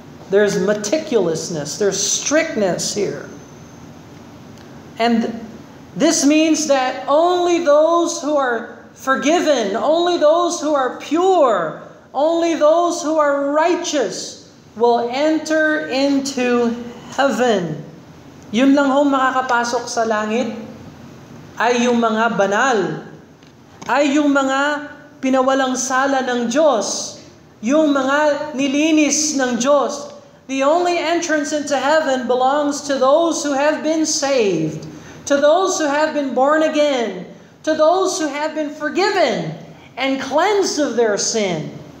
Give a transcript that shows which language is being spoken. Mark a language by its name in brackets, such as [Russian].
[English] There's meticulousness, there's strictness here. And this means that only those who are forgiven, only those who are pure, only those who are righteous will enter into heaven. [Filipino] Yun lang ho makakapasok sa langit ay yung mga banal, ay yung mga pinawalang sala ng Diyos, yung mga nilinis ng Diyos. [English] The only entrance into heaven belongs to those who have been saved, to those who have been born again, to those who have been forgiven and cleansed of their sin.